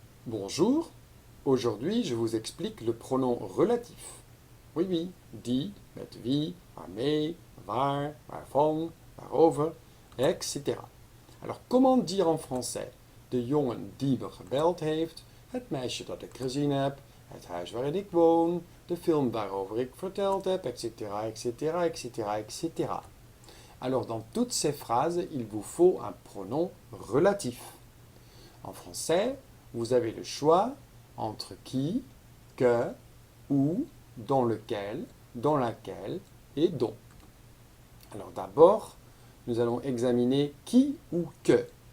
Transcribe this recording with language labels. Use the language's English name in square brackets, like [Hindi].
[French] Bonjour, aujourd'hui je vous explique le pronom relatif. Oui, oui, [Dutch] die, met wie, waarmee, waar, waarvan, waarover, etc. [French] Alors comment dire en français? [Dutch] De jongen die me gebeld heeft, het meisje dat ik gezien heb, het huis waarin ik woon, de film waarover ik verteld heb, etc., etc., etc., etc. [French] Alors dans toutes ces phrases, il vous faut un pronom relatif. En français, vous avez le choix entre qui, que, où, dans lequel, dans laquelle et dont. Alors d'abord, nous allons examiner qui ou que.